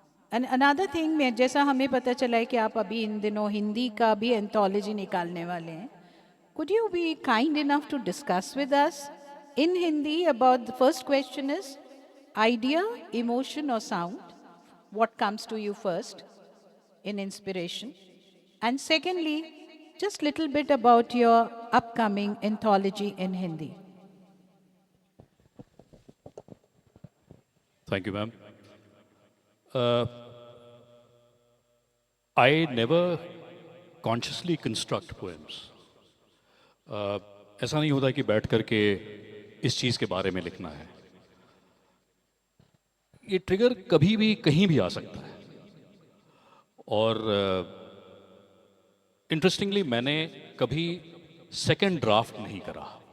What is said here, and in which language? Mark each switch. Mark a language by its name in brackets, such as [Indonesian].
[English] And another thing, [Hindi] जैसा हमें पता चला है कि आप अभी इन दिनों हिंदी का भी एंथोलॉजी निकालने वाले हैं. [English] Could you be kind enough to discuss with us in Hindi about the first question is idea, emotion or sound? What comes to you first in inspiration? And secondly, just little bit about your upcoming anthology in Hindi. Thank you, ma'am. I never consciously construct poems. [Hindi] ऐसा नहीं होता कि बैठ करके इस चीज़ के बारे में लिखना है. ये ट्रिगर कभी भी कहीं भी आ सकता है. और इंटरेस्टिंगली मैंने कभी सेकंड ड्राफ्ट नहीं करा.